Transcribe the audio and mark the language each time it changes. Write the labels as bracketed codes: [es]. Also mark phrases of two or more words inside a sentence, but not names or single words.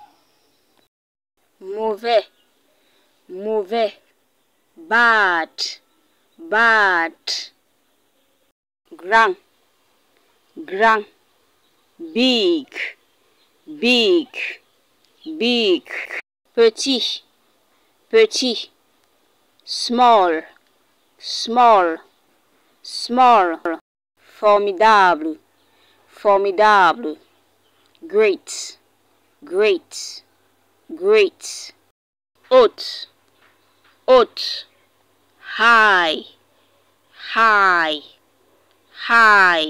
[fr] Mauvais, mauvais. [en] Bad, bad. [fr] Grand, grand. [en] Big, big, big. [fr] Petit, petit. [en] Small, small, small. [fr] Formidable, formidable. [en] Great, great, great. [fr] Haute, haute. [en] High, high, high.